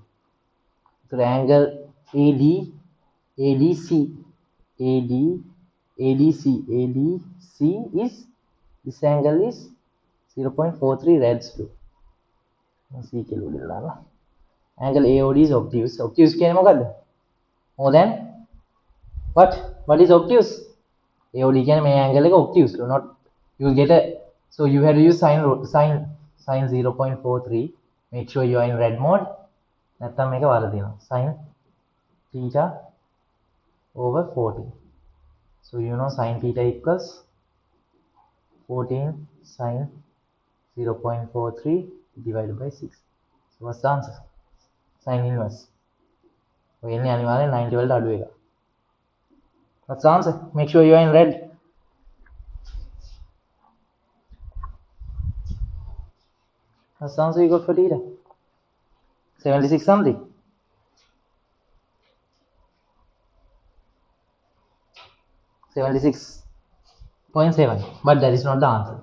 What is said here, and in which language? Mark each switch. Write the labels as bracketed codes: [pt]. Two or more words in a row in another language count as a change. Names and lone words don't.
[en] So the angle AD, ADC, AD, ADC, ADC is, this angle is 0.43 rads to. Angle AOD is obtuse. Obtuse [si] කියන්නේ මොකද්ද? [en] More than what? What is obtuse? [si] AOD කියන්නේ මේ angle එක obtuse. [en] Not you will get a, so you have to use sin 0.43. Make sure you are in red mode. [si] නැත්නම් මේක වරදිනවා. [en] Sin theta over 14. So you know sin theta equals 14 sin 0.43 divided by 6. So what's the answer? Sin inverse. [si] ඔය එන්නේ අනිවාර්යෙන් 90 වලට අඩු එක. [en] What's the answer? Make sure you are in red. What's the answer you got for theta? 76 something. 76.7, but that is not the answer.